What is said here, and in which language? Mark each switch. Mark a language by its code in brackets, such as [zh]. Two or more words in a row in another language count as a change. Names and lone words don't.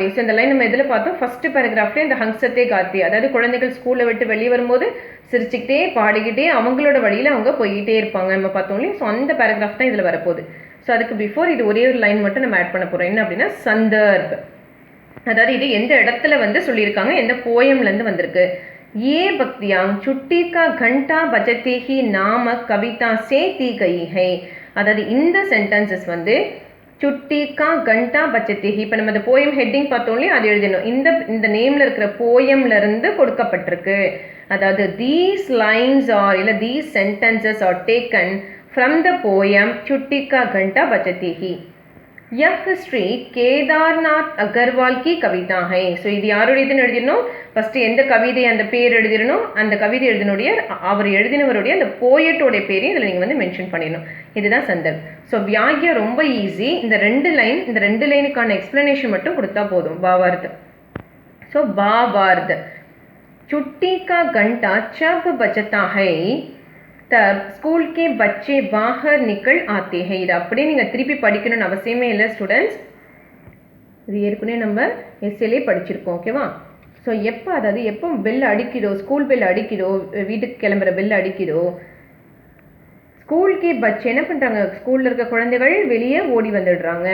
[ta] ஸோ இந்த லைன் நம்ம எதில் பார்த்தோம், ஃபஸ்ட்டு பேராகிராஃப்லேயே இந்த [hi] हंसते गाते, [ta] அதாவது குழந்தைகள் ஸ்கூலை விட்டு வெளியே வரும்போது சிரிச்சுக்கிட்டே பாடிக்கிட்டே அவங்களோட வழியில் அவங்க போய்கிட்டே இருப்பாங்க நம்ம பார்த்தோம் இல்லையா. ஸோ அந்த பேராகிராஃப் தான் இதில் வரப்போகுது. ஸோ அதுக்கு பிஃபோர் இது ஒரே ஒரு லைன் மட்டும் நம்ம ஆட் பண்ண போகிறோம். என்ன அப்படின்னா சந்தர்ப், அதாவது இது எந்த இடத்துல வந்து சொல்லியிருக்காங்க, எந்த போயம்லேருந்து வந்திருக்கு. [hi] ये भक्तियां छुट्टी का घंटा बजते ही नामक कविता से दी गई है. [ta] அதாவது இந்த சென்டென்சஸ் வந்து [hi] छुट्टी का घंटा बजती. [ta] இப்போ நம்ம இந்த [en] poem heading [ta] பார்த்தோம் இல்லையா, அது எழுதணும். இந்த நேமில் இருக்கிற போயம்லேருந்து கொடுக்கப்பட்டிருக்கு. [en] அதாவது these lines are இல்லை these sentences are taken from the poem [hi] छुट्टी का घंटा बजते ही. यह श्री केदारनाथ अग्रवाल की कविता है. [ta] ஸோ இது யாருடையதுன்னு எழுதிடணும். ஃபஸ்ட்டு எந்த கவிதை அந்த பேர் எழுதிடணும். அந்த கவிதை எழுதினுடைய அவர் எழுதினவருடைய அந்த போயட்டோடைய பேரையும் இதில் நீங்கள் வந்து மென்ஷன் பண்ணிடணும். இதுதான் சந்தர்ப். ஸோ வியாகியம் ரொம்ப ஈஸி. இந்த 2 லைனுக்கான எக்ஸ்பிளனேஷன் மட்டும் கொடுத்தா போதும். பாவார்த். [hi] ஸோ பாவார்த் छुट्टी का घंटा जब बजता है तब स्कूल के बच्चे बाहर निकल आते हैं. [ta] இது அப்படியே நீங்கள் திருப்பி படிக்கணும்னு அவசியமே இல்லை ஸ்டூடெண்ட்ஸ். இது ஏற்கனவே நம்ம எஸ்ஏலே படிச்சிருக்கோம். ஓகேவா. ஸோ எப்போ பெல் அடிக்குதோ, [en] school bell [ta] அடிக்குதோ, வீட்டுக்கு கிளம்புற பெல் அடிக்குதோ, ஸ்கூலுக்கே பச்சே என்ன பண்ணுறாங்க, ஸ்கூலில் இருக்க குழந்தைகள் வெளியே ஓடி வந்துடுறாங்க.